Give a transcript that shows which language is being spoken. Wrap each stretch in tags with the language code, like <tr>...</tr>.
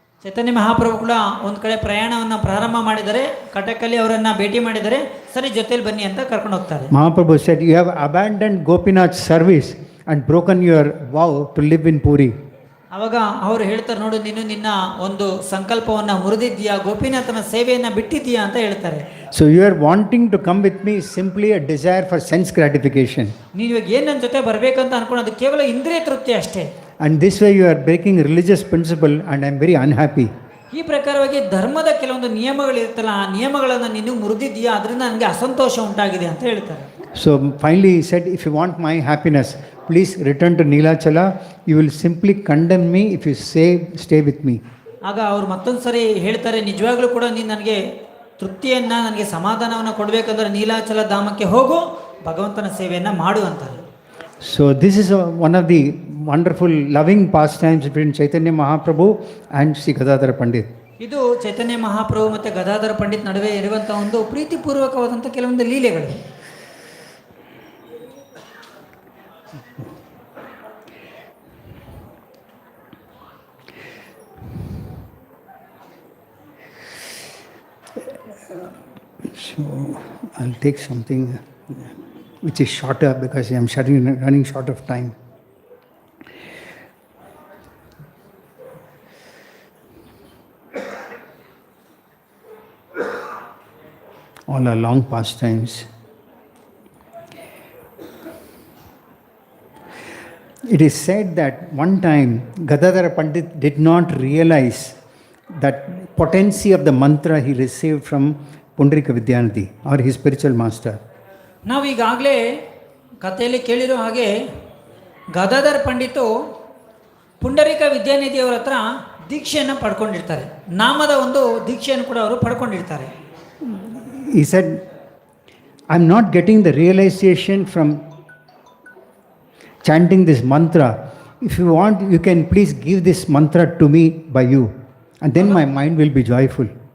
<kn>ಚೈತನ್ಯ ಮಹಾಪ್ರಭು ಕೂಡ ಒಂದು ಕಡೆ ಪ್ರಯಾಣವನ್ನು ಪ್ರಾರಂಭ ಮಾಡಿದರೆ, ಕಟಕಲ್ಲಿ ಅವರನ್ನು ಭೇಟಿ ಮಾಡಿದರೆ, ಸರಿ ಜೊತೆಲಿ ಬನ್ನಿ ಅಂತ ಕರ್ಕೊಂಡು ಹೋಗ್ತಾರೆ.</kn> <en>Mahaprabhu said, you have abandoned Gopinath's service and broken your vow to live in Puri.</en> <kn>ಅವಾಗ ಅವರು ಹೇಳ್ತಾರೆ, ನೋಡು ನೀನು ನಿನ್ನ ಒಂದು ಸಂಕಲ್ಪವನ್ನು ಮುರಿದಿದ್ದೀಯಾ, ಗೋಪಿನಾಥನ ಸೇವೆಯನ್ನು ಬಿಟ್ಟಿದ್ದೀಯಾ ಅಂತ ಹೇಳ್ತಾರೆ.</kn> <en>So you are wanting to come with me is simply a desire for sense gratification.</en> <kn>ನೀವು ಇವಾಗ ಏನು ನನ್ನ ಜೊತೆ ಬರಬೇಕಂತ ಅನ್ಕೊಳ್ಳೋದು ಕೇವಲ ಇಂದ್ರಿಯ ತೃಪ್ತಿ ಅಷ್ಟೇ.</kn> <en>And this way you are breaking religious principle and I am very unhappy.</en> <kn>ಈ ಪ್ರಕಾರವಾಗಿ ಧರ್ಮದ ಕೆಲವೊಂದು ನಿಯಮಗಳಿರ್ತಲ್ಲ, ಆ ನಿಯಮಗಳನ್ನು ನೀನು ಮುರಿದಿದ್ದೀಯಾ, ಅದರಿಂದ ನನಗೆ ಅಸಂತೋಷ ಉಂಟಾಗಿದೆ ಅಂತ ಹೇಳ್ತಾರೆ.</kn> <en>So finally he said, if you want my happiness, please return to Neelachala. You will simply condemn me if you stay with me.</en> <kn>ಆಗ ಅವ್ರು ಮತ್ತೊಂದು ಸರಿ ಹೇಳ್ತಾರೆ, ನಿಜವಾಗ್ಲೂ ಕೂಡ ನೀನು ನನಗೆ ತೃಪ್ತಿಯನ್ನು, ನನಗೆ ಸಮಾಧಾನವನ್ನು ಕೊಡಬೇಕಂದ್ರೆ ನೀಲಾಚಲ ಧಾಮಕ್ಕೆ ಹೋಗು, ಭಗವಂತನ ಸೇವೆಯನ್ನು ಮಾಡು ಅಂತಾರೆ.</kn> <en>So this is one of the wonderful loving pastimes between Chaitanya Mahaprabhu and Sri Gadadhar Pandit.</en> <kn>ಇದು ಚೈತನ್ಯ ಮಹಾಪ್ರಭು ಮತ್ತು ಗದಾಧರ ಪಂಡಿತ್ ನಡುವೆ ಇರುವಂಥ ಒಂದು ಪ್ರೀತಿಪೂರ್ವಕವಾದಂಥ ಕೆಲವೊಂದು ಲೀಲೆಗಳು.</kn> <en>So I'll take something which is shorter because I am running short of time. All are long pastimes. It is said that one time Gadadhar Pandit did not realize that potency of the mantra he received from Pundarika Vidyanidhi or his spiritual master.</en> <kn>ನಾವು ಈಗಾಗಲೇ ಕಥೆಯಲ್ಲಿ ಕೇಳಿರೋ ಹಾಗೆ ಗದಾಧರ್ ಪಂಡಿತು ಪುಂಡರೀಕ ವಿದ್ಯಾನಿಧಿಯವರ ಹತ್ರ ದೀಕ್ಷೆಯನ್ನು ಪಡ್ಕೊಂಡಿರ್ತಾರೆ, ನಾಮದ ಒಂದು ದೀಕ್ಷೆಯನ್ನು ಕೂಡ ಅವರು ಪಡ್ಕೊಂಡಿರ್ತಾರೆ.</kn> <en>He said, I'm not getting the realization from chanting this mantra. If you want, you can please give this mantra to me by you, and then my mind will be joyful.</en>